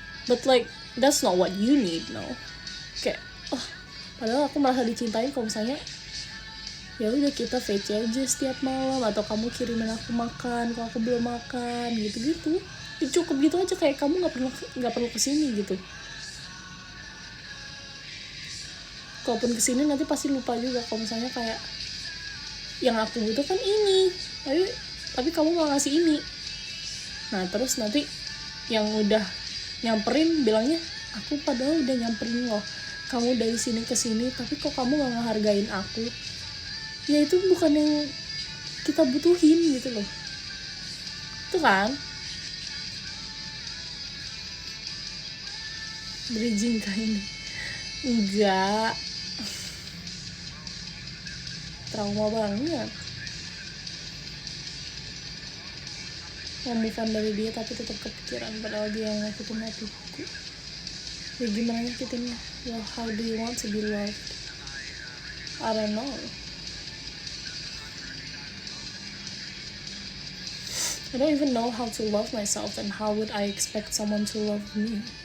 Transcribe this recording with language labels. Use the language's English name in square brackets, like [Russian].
[English] But like that's not what you need, no. [Indonesian] Kayak padahal aku merasa dicintain kalau misalnya ya udah kita VC aja setiap malam, atau kamu kirimin aku makan kalau aku belum makan gitu-gitu. Ya, cukup gitu aja, kayak kamu nggak perlu kesini gitu. Kalaupun kesini nanti pasti lupa juga kalau misalnya kayak yang aku butuh kan ini, tapi kamu mau ngasih ini. Nah terus nanti yang udah nyamperin bilangnya, aku padahal udah nyamperin loh kamu dari sini ke sini, tapi kok kamu gak ngehargain aku. Ya itu bukan yang kita butuhin gitu loh. Itu kan bridging kayak ini. Enggak, trauma banget. Mau move on dari dia tapi tetap kepikiran padahal dia yang nyakitin hatiku. Ya gimana nyakitinnya? [English] Well, how do you want to be loved? I don't know. I don't even know how to love myself, and how would I expect someone to love me?